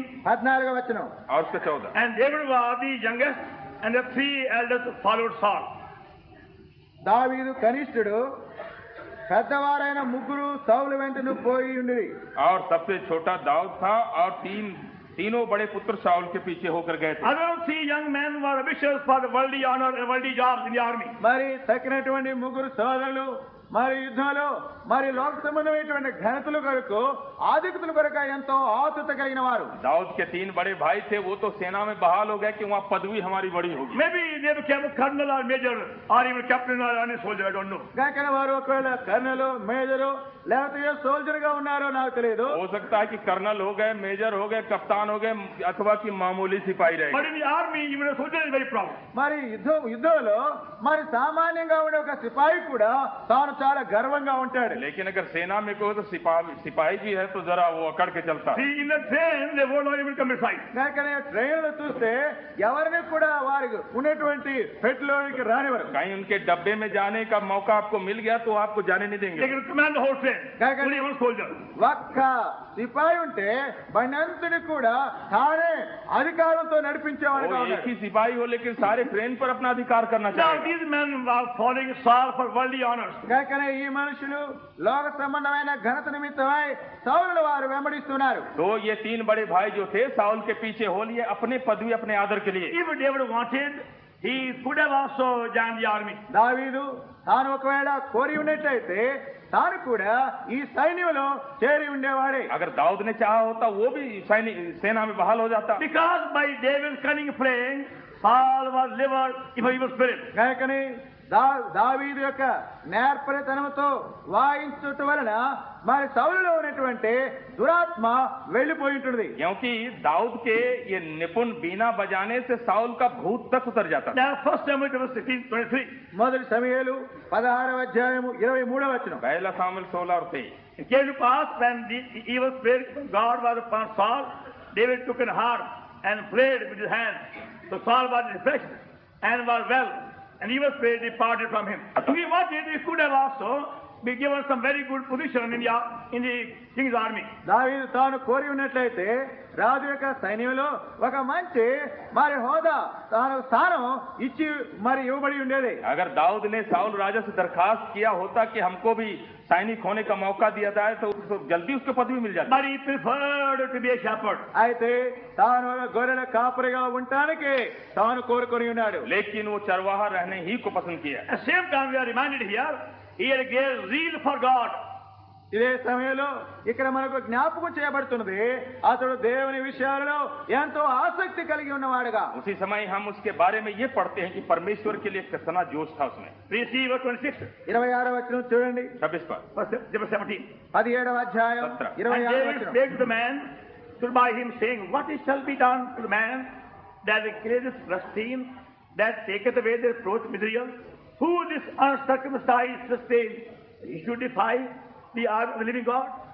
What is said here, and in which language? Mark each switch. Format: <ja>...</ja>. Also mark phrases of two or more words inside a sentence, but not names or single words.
<te>14వ వచనం.</te> <hi>और उसका 14.</hi> <en>And David was the youngest, and the 3 elders followed Saul.</en> <te>దావీదు కనిష్ఠుడు, పెద్దవారైన ముగ్గురు సౌలు వెంటను పోయి ఉండి</te> <hi>और सबसे छोटा दाऊद था और तीनों बड़े पुत्र शाऊल के पीछे होकर गए थे।</hi> <en>Other three young men were ambitious for the worldly honor and worldly jobs in the army.</en> <te>మరి తక్కినటువంటి ముగ్గురు సోదరులు మరి యుద్ధంలో మరి లోక సంబంధమైనటువంటి ఘనతలు కొరకు ఆధిక్యతల కొరకు ఎంతో ఆతురత కలిగిన వారు।</te> <hi>दाऊद के तीन बड़े भाई थे, वो तो सेना में बहाल हो गए कि वहाँ पदवी हमारी बड़ी होगी।</hi> <en>Maybe they became a colonel or major or even captain or any soldier, I don't know.</en> <te>కాకన వారు ఒకవేళ కర్నలు మేజరు లేకపోతే సోల్జర్ గా ఉన్నారో నాకు తెలియదు।</te> <hi>हो सकता है कि कर्नल हो गए, मेजर हो गए, कप्तान हो गए, अथवा कि मामूली सिपाही रहे।</hi> <en>But in the army, even a soldier is very proud.</en> <te>మరి యుద్ధంలో మరి సామాన్యంగా ఉండే ఒక సిపాయి కూడా తాను చాలా గర్వంగా ఉంటాడు।</te> <hi>लेकिन अगर सेना में कोई तो सिपाही भी है तो जरा वो अकड़ के चलता।</hi> <en>See, in the train, they won't not even come inside.</en> <te>కాకనే ట్రైన్ లో చూస్తే ఎవరిని కూడా వారికి ఉన్నటువంటి పెట్టులోనికి రానివ్వరు।</te> <hi>कहीं उनके डब्बे में जाने का मौका आपको मिल गया तो आपको जाने नहीं देंगे।</hi> <en>They can command the whole train. Only one soldier.</en> <te>ఒక్క సిపాయి ఉంటే బండంతుని కూడా తానే అధికారంతో నడిపించేవాడుగా</te> <hi>वो एक</hi> <te>ఉన్నాడు।</te> <hi>ही सिपाही हो लेकिन सारे ट्रेन पर अपना अधिकार करना Now, चाहिए।</hi> <en>these men are following Saul for worldly honors.</en> <te>కాకనే ఈ మనుషులు లోక సంబంధమైన ఘనత నిమిత్తమై సౌలుల వారు వెంబడిస్తున్నారు।</te> <hi>तो ये तीन बड़े भाई जो थे साउल के पीछे हो लिए अपने पदवी अपने आदर के लिए।</hi> <en>If David wanted, he could have also joined the army.</en> <te>దావీదు తాను ఒకవేళ కోరి ఉన్నట్లయితే తాను కూడా ఈ సైన్యంలో చేరి ఉండేవాడే।</te> <hi>अगर दाऊद ने चाहा होता वो भी सेना में बहाल हो जाता।</hi> <en>Because by David's cunning playing, Saul was delivered if he was spirit.</en> <te>కాకని దావీదు యొక్క నేర్పరితనంతో వాయించుట వలన మరి సౌలులో ఉన్నటువంటి దురాత్మ వెళ్ళిపోయి ఉంటుంది।</te> <hi>क्योंकि दाऊद के ये निपुण बीना बजाने से साउल का भूत तक उतर जाता था।</hi> <en>Now, 1 Samuel 16:23.</en> <te>మొదటి సమూయేలు 16వ అధ్యాయము 23వ వచనం।</te> <hi>पहला सामुएल 16:23।</hi> <en>It came to pass when the evil spirit of God was upon Saul, David took an harp and played with his hands. So Saul was refreshed and was well, and evil spirit departed from him. If he wanted, he could have also be given some very good position in the king's army.</en> <te>దావీదు తాను కోరి ఉన్నట్లయితే రాజు యొక్క సైన్యంలో ఒక మంచి మరి హోదా తాను స్థానం ఇచ్చి మరి ఇవ్వబడి ఉండేది।</te> <hi>अगर दाऊद ने साउल राजा से दरखास्त किया होता कि हमको भी सैनिक होने का मौका दिया जाए तो जल्दी उसको पदवी मिल जाती।</hi> <en>But he preferred to be a shepherd.</en> <te>అయితే తాను ఒక గొర్రెల కాపరిగా ఉండటానికి తాను కోరుకొని ఉన్నాడు।</te> <hi>लेकिन वो चरवाहा रहने ही को पसंद किया।</hi> <en>At the same time, we are reminded here, he had a great zeal for God.</en> <te>ఇదే సమయంలో ఇక్కడ మనకు జ్ఞాపకం చేయబడుతున్నది అతడు దేవుని విషయాలలో ఎంతో ఆసక్తి కలిగి ఉన్నవాడుగా।</te> <hi>उसी समय हम उसके बारे में ये पढ़ते हैं कि परमेश्वर के लिए कितना जोश था उसमें।</hi> <en>We see verse 26,</en> <te>26వ వచనం చూడండి।</te> <hi>26 पर</hi> <en>verse 17.</en> <te>17వ అధ్యాయం 17. And 26వ David వచనం।</te> <en>spake to the man stood by him, saying, What shall be done to the man that killeth Philistine, that taketh away the reproach Israel? Who this uncircumcised sustains? He should defy the arm of the living God.</en>